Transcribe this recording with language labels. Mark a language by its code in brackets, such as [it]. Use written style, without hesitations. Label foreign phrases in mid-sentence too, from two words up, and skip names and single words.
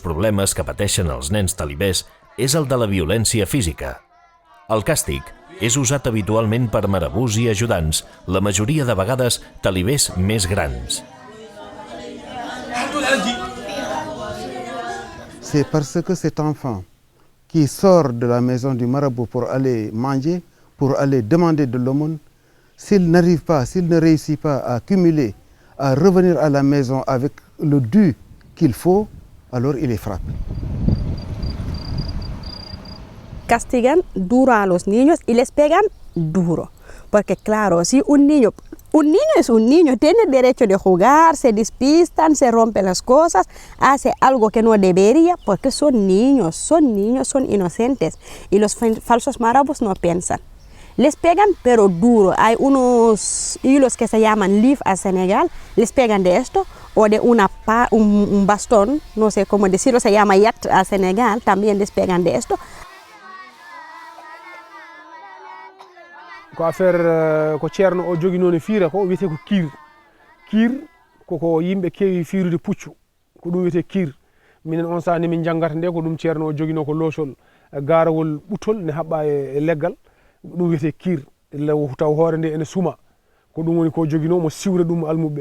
[ca] problemes que pateixen els nens talibès és el de la violència física. El càstig és usat habitualment per marabús i ajudants, la majoria de vegades talibès més grans. [fr] C'est parce que cet enfant qui sort de la maison du marabout pour aller manger, pour aller demander de l'aumône, s'il n'arrive pas, s'il ne réussit pas à cumuler, à revenir à la maison avec le dû qu'il faut, alors il est frappé. [es] Castigan duro a los niños y les pegan duro. Porque claro, si un niño es un niño, tiene derecho de jugar, se despistan, se rompen las cosas, hace algo que no debería, porque son niños, son inocentes. Y los falsos marabús no piensan. Les pegan pero duro. Hay unos hilos que se llaman leaf a Senegal, les pegan de esto, o de un bastón, no sé cómo decirlo, se llama yat a Senegal, también les pegan de esto. [ff] Ko affaire ko ceerno o jogi noon e fiira ko wiyete ko kiir koko yimɓe keewi fiirude puccu ko ɗum wiyete kiir. Minen on saha nde min janngata nde ko ɗum ceerno o jogino ko loosol gaarawol ɓuttol ne haɓɓa e leggal, ɗum wiyete kiir taw hoore nde ene suma, ko ɗum woni ko jogino mo siwra ɗum almuɓe.